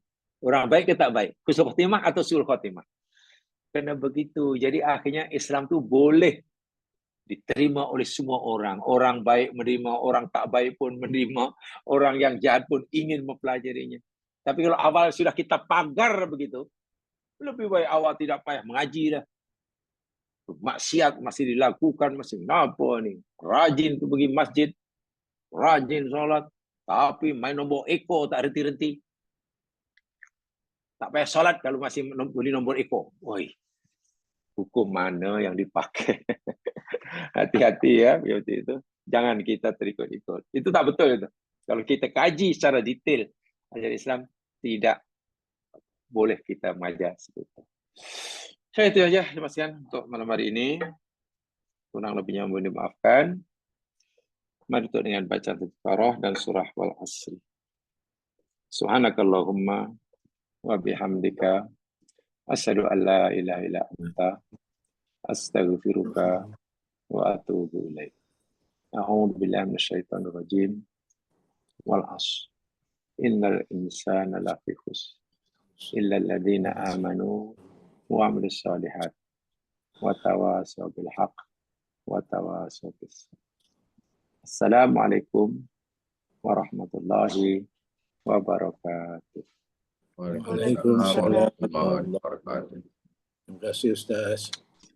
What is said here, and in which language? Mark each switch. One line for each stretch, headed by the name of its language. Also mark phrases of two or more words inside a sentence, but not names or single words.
Malay: Orang baik ke tak baik,
Arabic: حسن الخاتمة
Malay: atau
Arabic: سوء الخاتمة.
Malay: Karena begitu, jadi akhirnya Islam itu boleh diterima oleh semua orang. Orang baik menerima, orang tak baik pun menerima, orang yang jahat pun ingin mempelajarinya. Tapi kalau awal sudah kita pagar begitu, lebih baik awal tidak payah mengaji dah. Maksiat masih dilakukan, masih apa ni? Rajin pergi masjid, rajin solat, tapi main nombor ekor tak reti-reti. Tak payah solat kalau masih beli nombor ekor. Woi, hukum mana yang dipakai? Hati-hati ya, seperti itu. Jangan kita terikut-ikut. Itu tak betul itu. Kalau kita kaji secara detail ajaran Islam, tidak boleh kita mengajar seperti itu. Saya itu aja, terima kasih untuk malam hari ini. Kurang lebihnya mohon dimaafkan. Mari tutup dengan bacaan Al-Fatihah dan surah Wal Asri.
Arabic: سبحانك اللهم وبحمدك أشهد أن لا إله إلا أنت أستغفرك وأتوب إليك. أعوذ بالله من الشيطان الرجيم. والعصر. إن الإنسان لفي خسر إلا الذين آمنوا وعملوا الصالحات. وتواصوا بالحق وتواصوا بالصبر. السلام عليكم ورحمة الله وبركاته. وعليكم السلام ورحمة الله وبركاته.
Malay: Terima kasih Ustaz.